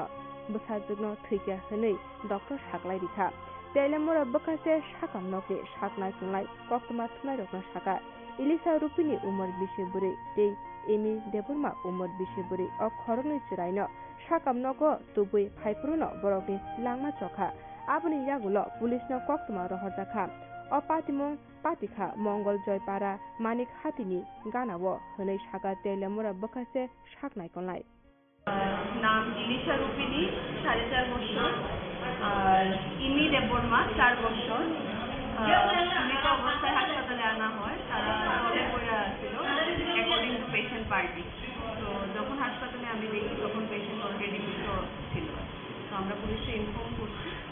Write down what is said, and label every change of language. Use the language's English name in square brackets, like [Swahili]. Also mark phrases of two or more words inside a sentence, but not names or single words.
[Kok Borok] बसाजकनो थैगा हनै डक्टर साकलाय रिखा तेलेमुरा बकासे साकाम नके साकनाय खुंलाय कक्तमा थुनाय रगनो साका इलिसा रुपिनि उमर 20 बुरै ते एमि देबुरमा उमर 20 बुरै अ खरंनै चिरायनो साकाम नको तुबुइ फाइपुरुनो बरकनि लांमा चखा आबनि यागुलो पुलिसनो कक्तमा रहरजाखा अ पातिमं पातिखा मंगल जय पारा मानिक हातिनि गानावो हनै साका तेलेमुरा बकासे साकनाय खुंलाय [Bangla] नाम इलिशा रुपिनी 4.5 বছর আর ইমি দেববর্মা 4 বছর মৃত অবস্থায় হাসপাতালে আনা হয় তারা জলে পড়ে ছিল [English] according to patient party [Bangla] তো যখন হাসপাতালে আমি দেখি তখন পেশেন্ট অলরেডি মৃত ছিল তো আমরা পুলিশে ইনফর্ম করছি